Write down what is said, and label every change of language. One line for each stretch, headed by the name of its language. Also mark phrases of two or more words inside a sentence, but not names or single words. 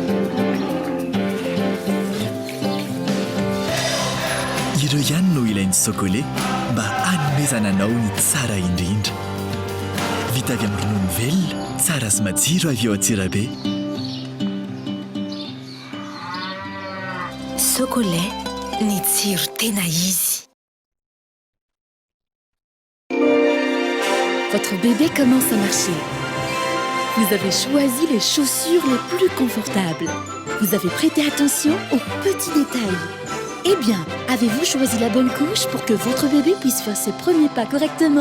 Malagasy: Ireo ihany no ilainy sokolet mba hanomezana anao ny tsara indrindra. Vita avy amin'ny ronono velona, tsara sy matsiro avy eo Antsirabe. Sokolet, ny tsiro tena izy.
French: Votre bébé commence à marcher. Vous avez choisi les chaussures les plus confortables. Vous avez prêté attention aux petits détails. Eh bien, avez-vous choisi la bonne couche pour que votre bébé puisse faire ses premiers pas correctement?